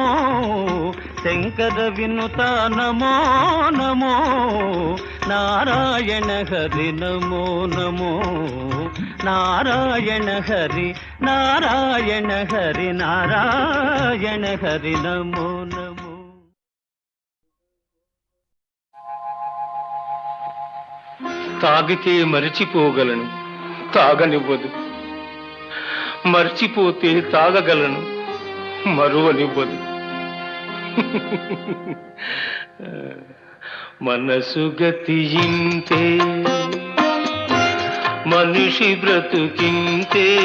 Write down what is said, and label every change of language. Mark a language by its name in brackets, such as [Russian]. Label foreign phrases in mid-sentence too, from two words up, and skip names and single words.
[Sanskrit] शंकर विनुता नमो नमो। नारायण हरि नमो नमो। नारायण हरि नारायण हरि नारायण हरि नमो नमो। [Telugu] తాగితే మరిచిపోగలను, తాగనివ్వదు. మర్చిపోతే తాగగలను, మరువనివ్వదు. మనసు గతియింతే, మనిషి బ్రతుకింతే.